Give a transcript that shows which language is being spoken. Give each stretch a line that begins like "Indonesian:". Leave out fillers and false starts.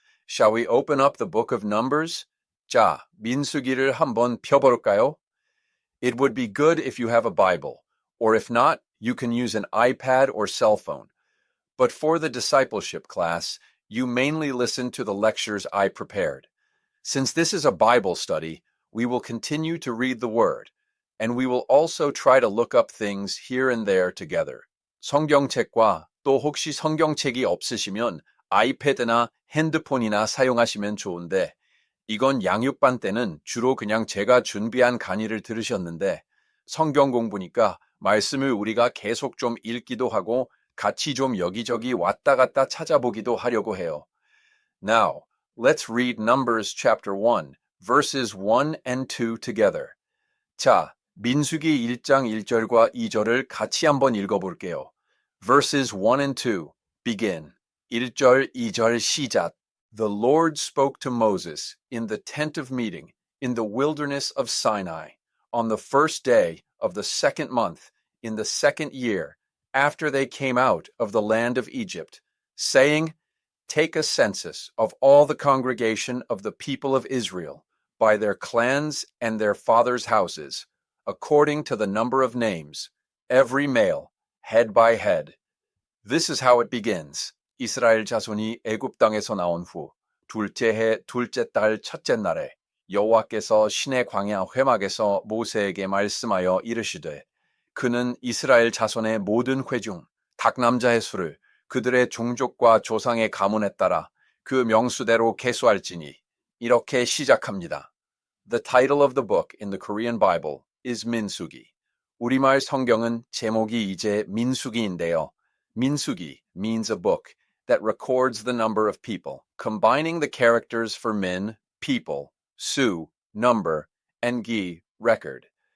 English: Shall we open up the book of Numbers?
Korean: 자, 민수기를 한번 펴볼까요?
English: It would be good if you have a Bible, or if not, you can use an iPad or cell phone. But for the discipleship class, you mainly listen to the lectures I prepared. Since this is a Bible study, we will continue to read the Word, and we will also try to look up things here and there together.
Korean: 성경책과 또 혹시 성경책이 없으시면 아이패드나 핸드폰이나 사용하시면 좋은데, 이건 양육반 때는 주로 그냥 제가 준비한 강의를 들으셨는데, 성경 공부니까 말씀을 우리가 계속 좀 읽기도 하고 같이 좀 여기저기 왔다 갔다 찾아보기도 하려고 해요.
English: Now, let's read Numbers chapter 1, verses 1 and 2 together.
Korean: 자, 민수기 1장 1절과 2절을 같이 한번 읽어볼게요.
English: Verses 1 and 2, begin.
Korean: 1절, 2절 시작.
English: The Lord spoke to Moses in the tent of meeting in the wilderness of Sinai on the first day of the second month in the second year after they came out of the land of Egypt, saying, Take a census of all the congregation of the people of Israel by their clans and their fathers' houses, according to the number of names, every male, head by head. This is how it begins.
Korean: 이스라엘 자손이 애굽 땅에서 나온 후 둘째 해 둘째 달 첫째 날에 여호와께서 시내 광야 회막에서 모세에게 말씀하여 이르시되 그는 이스라엘 자손의 모든 회중 각 남자의 수를 그들의 종족과 조상의 가문에 따라 그 명수대로 계수할지니 이렇게 시작합니다.
English: The title of the book in the Korean Bible is 민수기.
Korean: 우리말 성경은 제목이 이제 민수기인데요.
English: 민수기 means a book that records the number of people, combining the characters for min, people, 수, number, and 기, record.